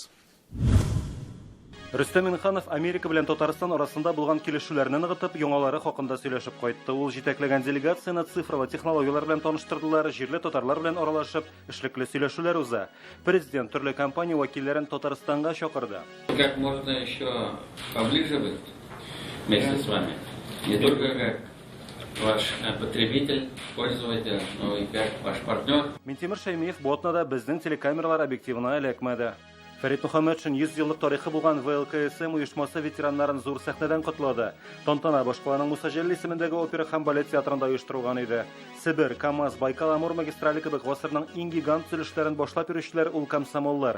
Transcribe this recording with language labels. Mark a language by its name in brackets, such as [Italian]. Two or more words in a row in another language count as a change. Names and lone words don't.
[Tatar] Рөстәм Миннеханов Америка белән Татарстан арасында булган килешүләрне ныгытып, яңалары хакында сөйләшеп кайтты. Ул җитәкләгән делегацияне цифрлы технологиялар белән таныштырдылар, җирле татарлар белән аралашып, эшлекле сөйләшүләр уза. Президент төрле компания вәкилләрен Татарстанга чакырды. [Russian] Как можно еще поближе быть вместе с вами, не только как ваш потребитель, пользователь, но и как ваш партнер. [Tatar] Минтимер Шәймиев бу атнада безнең телекамералар объективына эләкмәде. Фәрит Мөхәммәтшин 100 еллык тарихы булган ВЛКСМ оешмасы ветераннарын зур сәхнәдән котлады. Тантана башкаланың Муса Җәлил исемендәге опера һәм балет театрында оештырылган иде. Себер, КамАЗ, Байкал-Амур магистрале кебек гасырның иң гигант төзелешләрен башлап йөрүчеләр ул комсомоллар.